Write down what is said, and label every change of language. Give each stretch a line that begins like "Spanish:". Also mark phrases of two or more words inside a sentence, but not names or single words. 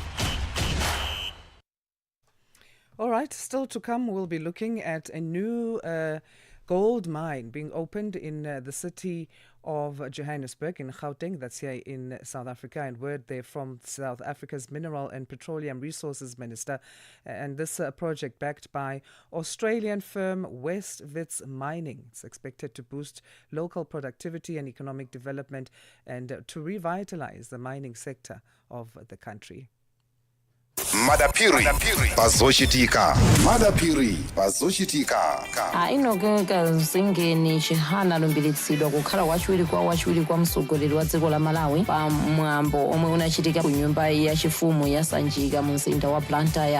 English: All right, still to come, we'll be looking at a new gold mine being opened in the city of Johannesburg in Gauteng, that's here in South Africa, and word there from South Africa's Mineral and Petroleum Resources Minister. And this project backed by Australian firm West Wits Mining. It's expected to boost local productivity and economic development and to revitalize the mining sector of the country.
Nyanja: madapiri pazochitika. Madapiri pazochitika. inogeka zingeni chihana lumbiritsidwa kukhala wachiwiri kwa mtsogoleri wa dziko la Malawi pa mwambo omwe unachitika ku nyumba yachifumu ya Sanjika mu mzinda wa Blantyre.